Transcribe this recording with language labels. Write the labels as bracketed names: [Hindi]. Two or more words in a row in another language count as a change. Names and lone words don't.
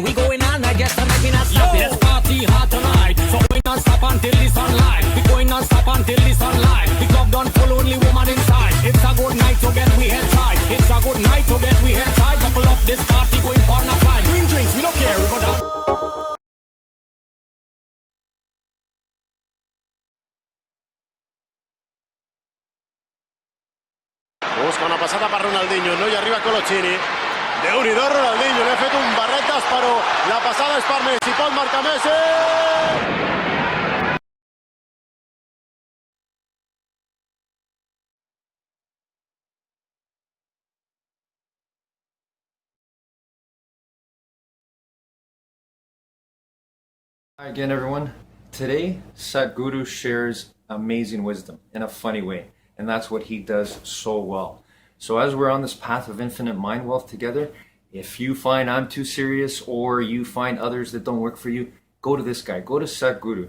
[English] We going on, I guess I'm making us stop. Let's party hard tonight. So going non-stop until the sunlight. We going non-stop until the sunlight. The club done full, only woman inside. It's a good night to get we head tight. It's a good night to get we head tight. Couple up this party going for a fine. Green drinks, we don't care, we go down. [Catalan] Busca una passata per Ronaldinho, no hi arriba Coloccini. Déu-n'hi-do Ronaldinho, li ha fet un barret d'esperó. La passada és per Messi, pot marcar Messi! [English] Hi again, everyone. Today, Sadhguru shares amazing wisdom in a funny way, and that's what he does so well. So as we're on this path of infinite mind wealth together, if you find I'm too serious or you find others that don't work for you, go to this guy, go to Sadhguru.